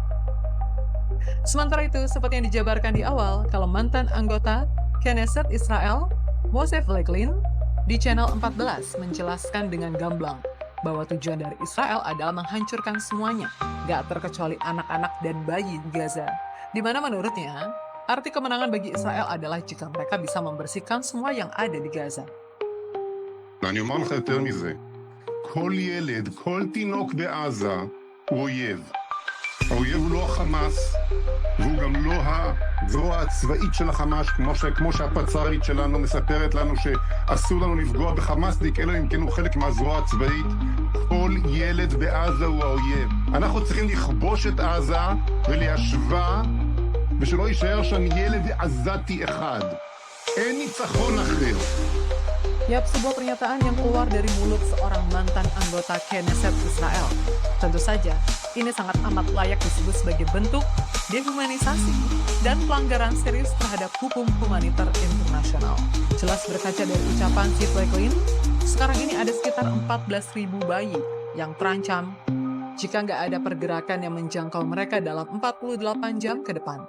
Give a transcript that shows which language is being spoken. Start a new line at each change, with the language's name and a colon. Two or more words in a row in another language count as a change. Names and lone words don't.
Indonesian: Sementara itu, seperti yang dijabarkan di awal, kalau mantan anggota Knesset Israel, Moshe Feiglin, di channel 14 menjelaskan dengan gamblang bahwa tujuan dari Israel adalah menghancurkan semuanya, gak terkecuali anak-anak dan bayi di Gaza. Di mana menurutnya, arti kemenangan bagi Israel adalah jika mereka bisa membersihkan semua yang ada di Gaza.
Hebrew: ואני אומר לך יותר מזה, כל ילד, כל תינוק בעזה הוא אויב. האויב הוא לא החמאס, והוא גם לא הזרוע הצבאית של החמאס, כמו שהפצ"רית שלנו מספרת לנו שאסור לנו לפגוע בחמאסניק, אלא אם כן הוא חלק מהזרוע הצבאית. כל ילד בעזה הוא האויב. אנחנו צריכים לכבוש את עזה וליישבה, ושלא יישאר שם ילד עזתי אחד. אין ניצחון אחר.
Indonesian: Yap, sebuah pernyataan yang keluar dari mulut seorang mantan anggota Knesset Israel. Tentu saja, ini sangat amat layak disebut sebagai bentuk dehumanisasi dan pelanggaran serius terhadap hukum humaniter internasional. Jelas berkaca dari ucapan si Feiglin, sekarang ini ada sekitar 14.000 bayi yang terancam jika nggak ada pergerakan yang menjangkau mereka dalam 48 jam ke depan.